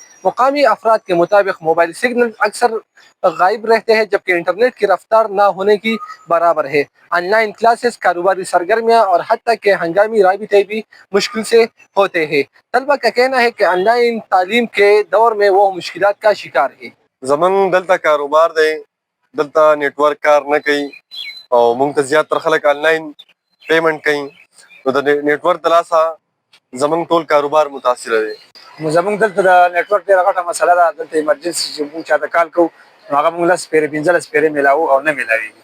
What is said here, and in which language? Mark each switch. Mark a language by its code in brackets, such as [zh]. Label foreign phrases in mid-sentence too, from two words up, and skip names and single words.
[ur] مقامی افراد کے مطابق موبائل سگنل اکثر غائب رہتے ہیں، جبکہ انٹرنیٹ کی رفتار نہ ہونے کی برابر ہے۔ آن لائن کلاسز، کاروباری سرگرمیاں اور حتیٰ کہ ہنگامی رابطے بھی مشکل سے ہوتے ہیں۔ طلبہ کا کہنا ہے کہ آن لائن تعلیم کے دور میں وہ مشکلات کا شکار ہے۔ [ps] زمن دلتا کاروبار دی، دلتا نیٹ ورک کار نه کوي او موږ ته زیاتره خلک [en] online payment [ps] کوي، نو د نیټ ورک د لاسه زموږ ټول کاروبار متاثره دی. زموږ دلته د نیټ ورک ډېره غټه مسله ده. دلته ایمرجنسي چې موږ چاته کال کوو نو هغه موږ 10 پیرې 15 پیرې میلاوو او نه میلاویږي.